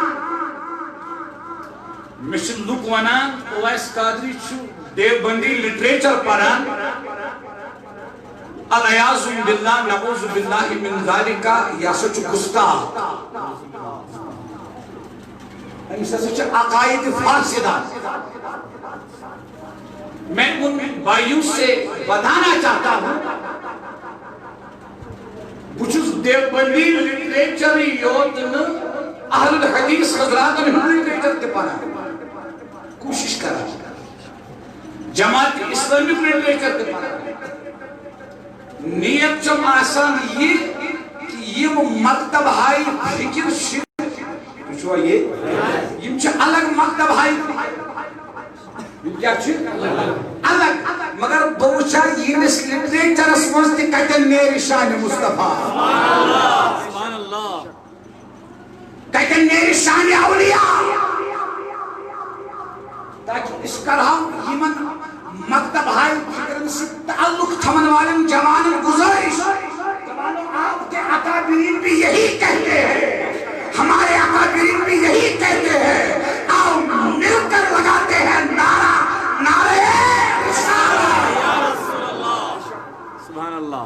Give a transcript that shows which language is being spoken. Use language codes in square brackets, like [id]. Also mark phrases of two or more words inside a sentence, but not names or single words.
[ks] مےٚ چھِ لُکھ ونان اویس قادری چھُ دیوبندی لٹریچر پران [ar] العیاذ باللہ نعوذ باللہ من ذالک [ks] یہِ ہسا چھُ گُستاخ أمِس ہسا چھِ عقائد فاسدہ [ur] میں ان بھائیوں سے بتانا چاہتا ہوں [ks] بہٕ چھُس دیوبندی لٹریچر یوت نہٕ اہل الحدیث حضراتن ہُنٛد لٹریچر تہِ پران کوٗشش کران جماعت اسلامک لٹریچر تہِ پران نیت چھم آسان یہ کہ یم مکتب ہائی فکر چھوا یہ یم چھ الگ مکتب ہائی یم کیا چھ الگ مگر بوچھا یمس لٹریچرس منٛز تہِ کتٮ۪ن نیرِ شان مصطفیٰ [ar] سبحان اللہ [ks] کتٮ۪ن نیرِ شان اولیاء تاکہ اس کرہو یمن مکتب ہائی فکرن سے تعلق تھمن والن جوانن گزارش [ur] جوانوں آپ کے اکابرین بھی یہی کہتے ہیں ہمارے اکابرین بھی یہی کہتے ہیں آؤ مل کر لگاتے ہیں نعرہ نعرہ رسالہ [ar] یا رسول اللہ سبحان اللہ